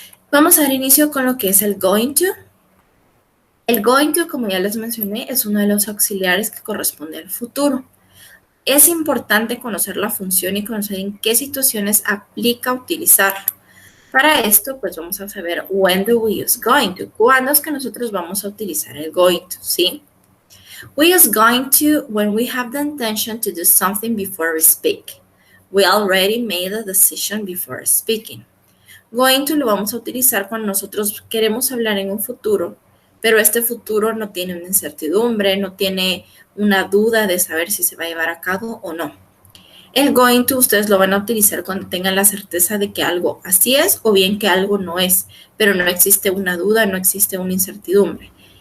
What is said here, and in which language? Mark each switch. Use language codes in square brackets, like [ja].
[es] Vamos a dar inicio con lo que es el going to. El going to, como ya les mencioné, es uno de los auxiliares que corresponde al futuro. Es importante conocer la función y conocer en qué situaciones aplica utilizar. Para esto, pues vamos a saber [en] when do we use going to. [es] ¿Cuándo es que nosotros vamos a utilizar el going to? ¿Sí? [en] We use going to when we have the intention to do something before we speak. We already made a decision before speaking. [es] Going to lo vamos a utilizar cuando nosotros queremos hablar en un futuro, pero este futuro no tiene una incertidumbre, no tiene una duda de saber si se va a llevar a cabo o no. El going to ustedes lo van a utilizar cuando tengan la certeza de que algo así es o bien que algo no es, pero no existe una duda, no existe una incertidumbre.